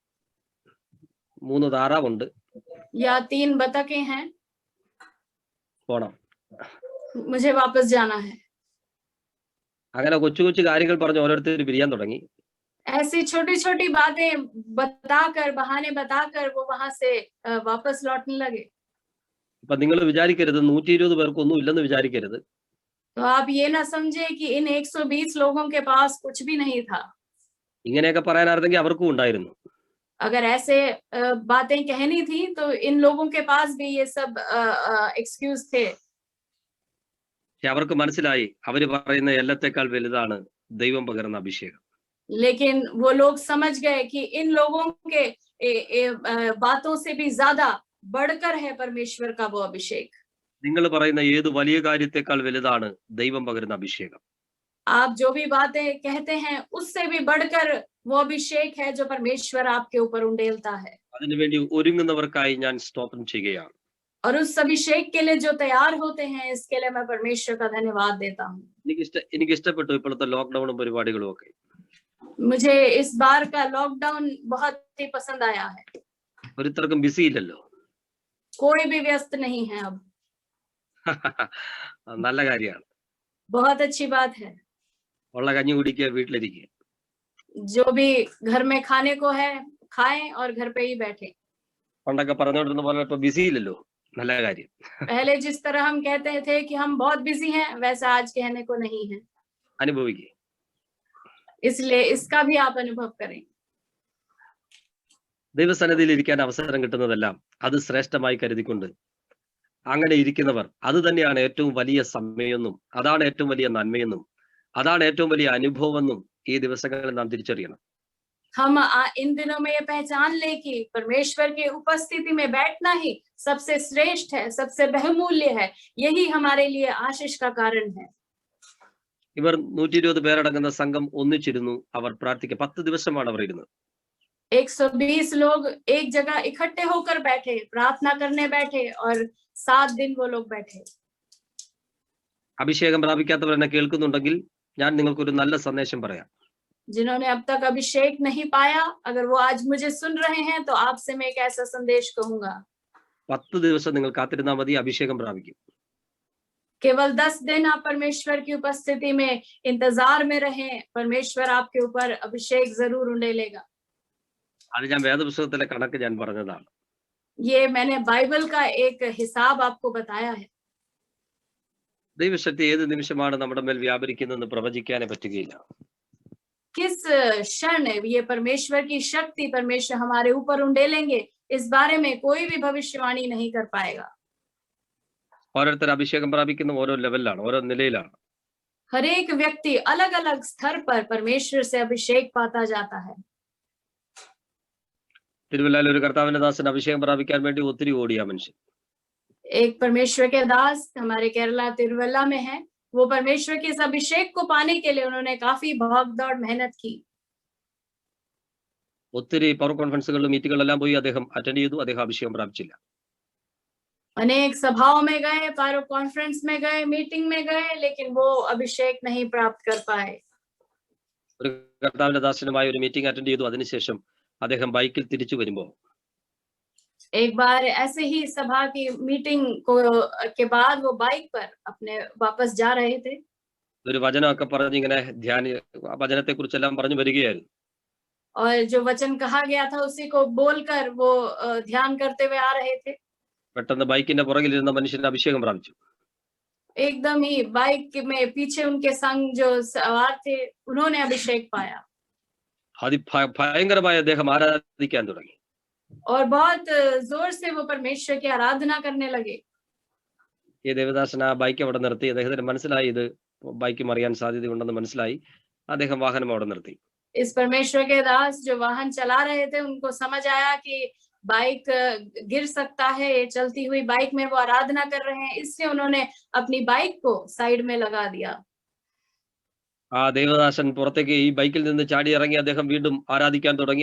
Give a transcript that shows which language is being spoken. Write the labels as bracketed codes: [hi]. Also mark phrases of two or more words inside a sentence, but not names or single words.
[ml] 3 താറാവുണ്ട്. [hi] या 3 बतखें हैं, [ml] പോണം. [hi] मुझे वापस जाना है। [ml] അങ്ങനെ കൊച്ചു കൊച്ചു കാര്യങ്ങൾ പറഞ്ഞ് ഓരോരുത്തർ പിരിയാൻ തുടങ്ങി. [hi] ऐसी छोटी छोटी बातें बताकर, बहाने बताकर वो वहां से वापस लौटने लगे। [ml] അപ്പൊ നിങ്ങൾ വിചാരിക്കരുത് 120 പേർക്കൊന്നും ഇല്ലെന്ന് വിചാരിക്കരുത്. [hi] तो आप ये ना समझे कि इन 120 लोगों के पास कुछ भी नहीं था। [ml] ഇങ്ങനെയൊക്കെ പറയാനായിരുന്നെങ്കിൽ അവർക്കും ഉണ്ടായിരുന്നു. [hi] अगर ऐसे बातें कहनी थी तो इन लोगों के पास भी ये सब एक्सक्यूज थे। [ml] പക്ഷെ അവർക്ക് മനസ്സിലായി അവര് പറയുന്ന എല്ലാത്തേക്കാൾ വലുതാണ് ദൈവം പകരുന്ന അഭിഷേകം. [hi] लेकिन वो लोग समझ गए कि इन लोगों के बातों से भी ज्यादा बढ़कर है परमेश्वर का वो अभिषेक। [ml] നിങ്ങൾ പറയുന്ന ഏത് വലിയ കാര്യത്തെക്കാൾ വലുതാണ് ദൈവം പകരുന്ന അഭിഷേകം. [hi] आप जो भी बातें कहते हैं उससे भी बढ़कर वो अभिषेक है जो परमेश्वर आपके ऊपर उंडेलता है। [ml] അതിനുവേണ്ടി ഒരുങ്ങുന്നവർക്കായി ഞാൻ സ്തോത്രം ചെയ്യുകയാണ്. [hi] और उस अभिषेक के लिए जो तैयार होते हैं इसके लिए मैं परमेश्वर का धन्यवाद देता हूँ। [ml] എനിക്ക് ഇഷ്ടപ്പെട്ടു ഇപ്പോഴത്തെ ലോക്ക്ഡൌണും പരിപാടികളും ഒക്കെ. [hi] मुझे इस बार का लॉकडाउन बहुत ही पसंद आया है। [ml] ഒരുത്തർക്കും ബിസി ഇല്ലല്ലോ. [hi] कोई भी व्यस्त नहीं है अब। [ml] നല്ല കാര്യമാണ്. [hi] बहुत अच्छी बात है। [ml] ഉള്ള കഞ്ഞി കുടിക്കുക, വീട്ടിലിരിക്കുക. [hi] जो भी घर में खाने को है खाएं और घर पे ही बैठे। [ml] പണ്ടൊക്കെ പറഞ്ഞുകൊണ്ടിരുന്ന പോലെ ഇപ്പൊ ബിസി ഇല്ലല്ലോ. നല്ല കാര്യം. [hi] पहले जिस तरह हम कहते थे कि हम बहुत बिजी हैं वैसा आज कहने को नहीं है। [ml] അനുഭവിക്കുക. [hi] इसलिए इसका भी आप अनुभव करें। [ml] ദൈവസന്നിധിയിൽ ഇരിക്കാൻ അവസരം കിട്ടുന്നതെല്ലാം അത് ശ്രേഷ്ഠമായി കരുതിക്കൊണ്ട് അങ്ങനെ ഇരിക്കുന്നവർ അത് തന്നെയാണ് ഏറ്റവും വലിയ സമയമെന്നും അതാണ് ഏറ്റവും വലിയ നന്മയെന്നും അതാണ് ഏറ്റവും വലിയ അനുഭവമെന്നും ഈ ദിവസങ്ങളിൽ നാം തിരിച്ചറിയണം. [hi] हम इन दिनों में ये पहचान ले कि परमेश्वर की उपस्थिति में बैठना ही सबसे श्रेष्ठ है, सबसे बहुमूल्य है। यही हमारे लिए आशीष का कारण है। [ml] ഇവർ 120 പേരടങ്ങുന്ന സംഘം ഒന്നിച്ചിരുന്നു. അവർ പ്രാർത്ഥിക്കുക. 10 ദിവസമാണ് അവർ ഇരുന്നത്. [hi] 120 लोग एक जगह इकट्ठे होकर बैठे, प्रार्थना करने बैठे और 7 दिन वो लोग बैठे। [ml] അഭിഷേകം പ്രാപിക്കാത്തവർ എന്നെ കേൾക്കുന്നുണ്ടെങ്കിൽ ഞാൻ നിങ്ങൾക്കൊരു നല്ല സന്ദേശം പറയാം. [hi] जिन्होंने अब तक अभिषेक नहीं पाया, अगर वो आज मुझे सुन रहे हैं तो आपसे मैं एक ऐसा संदेश कहूंगा। [ml] 10 ദിവസം നിങ്ങൾ കാത്തിരുന്നാൽ മതി, അഭിഷേകം പ്രാപിക്കും. [hi] केवल 10 दिन आप परमेश्वर की उपस्थिति में इंतजार में रहें, परमेश्वर आपके ऊपर अभिषेक जरूर उंडेलेगा। [ml] അത് ഞാൻ വേദപുസ്തകത്തിലെ കണക്ക് ഞാൻ പറഞ്ഞതാണ്. [hi] ये मैंने बाइबल का एक हिसाब आपको बताया है। [ml] ദൈവശക്തി ഏത് നിമിഷമാണ് നമ്മുടെ മേൽ വ്യാപരിക്കുന്നതെന്ന് പ്രവചിക്കാനേ പറ്റുകയില്ല. [hi] किस क्षण ये परमेश्वर की शक्ति परमेश्वर हमारे ऊपर उंडेलेंगे इस बारे में कोई भी भविष्यवाणी नहीं कर पाएगा। [ml] ഓരോരുത്തർ അഭിഷേകം പ്രാപിക്കുന്ന ഓരോ ലെവലിലാണ്, ഓരോ നിലയിലാണ്. [hi] हर एक व्यक्ति अलग अलग स्तर पर परमेश्वर से अभिषेक पाता जाता है। [ml] തിരുവല്ലയിൽ ഒരു കർത്താവിന്റെ ദാസൻ അഭിഷേകം പ്രാപിക്കാൻ വേണ്ടി ഒത്തിരി ഓടിയ മനുഷ്യൻ. [hi] एक परमेश्वर के दास हमारे केरला तिरुवल्ला में है। वो परमेश्वर के इस अभिषेक को पाने के लिए उन्होंने काफी भाग दौड़ मेहनत की। [ml] ഒത്തിരി പവർ കോൺഫറൻസുകളിലും മീറ്റിങ്ങുകളെല്ലാം പോയി അദ്ദേഹം അറ്റൻഡ് ചെയ്തു. അദ്ദേഹം അഭിഷേകം പ്രാപിച്ചില്ല. [hi] अनेक सभाओं में गए, [en] power conference [hi] में गए, मीटिंग में गए, लेकिन वो अभिषेक नहीं प्राप्त कर पाए। [ml] ഒരു കർത്താവിന്റെ ദാസനുമായി ഒരു മീറ്റിംഗ് അറ്റൻഡ് ചെയ്തു. അതിനുശേഷം അദ്ദേഹം ബൈക്കിൽ തിരിച്ചു വരുമ്പോൾ [hi] एक बार ऐसे ही सभा की मीटिंग के बाद वो बाइक पर अपने वापस जा रहे थे। [ml] ഒരു വചനമൊക്കെ പറഞ്ഞ് ഇങ്ങനെ വചനത്തെ കുറിച്ചെല്ലാം പറഞ്ഞു വരികയായിരുന്നു. [hi] और जो वचन कहा गया था उसी को बोलकर वो ध्यान करते हुए आ रहे थे। [ml] പെട്ടെന്ന് ബൈക്കിന്റെ പുറകിലിരുന്ന മനുഷ്യൻ അഭിഷേകം പ്രാപിച്ചു. [hi] एकदम ही बाइक में पीछे उनके संग जो सवार थे उन्होंने अभिषेक पाया [ml] ഭയങ്കരമായ അദ്ദേഹം ആരാധിക്കാൻ തുടങ്ങി. [hi] और बहुत जोर से वो परमेश्वर की आराधना करने लगे। [ml] ഈ ദേവദാസൻ ആ ബൈക്ക് അവിടെ നിർത്തി. അദ്ദേഹത്തിന് മനസ്സിലായി ഇത് ബൈക്ക് മറിയാൻ സാധ്യതയുണ്ടെന്ന് മനസ്സിലായി. അദ്ദേഹം വാഹനം അവിടെ നിർത്തി. [hi] इस परमेश्वर के दास जो वाहन चला रहे थे उनको समझ आया कि बाइक गिर सकता है, ये चलती हुई बाइक में वो आराधना कर रहे हैं, इसलिए उन्होंने अपनी बाइक को साइड में लगा दिया। [ml] ആ ദേവദാസൻ പുറത്തേക്ക് ഈ ബൈക്കിൽ നിന്ന് ചാടി ഇറങ്ങി അദ്ദേഹം വീണ്ടും ആരാധിക്കാൻ തുടങ്ങി.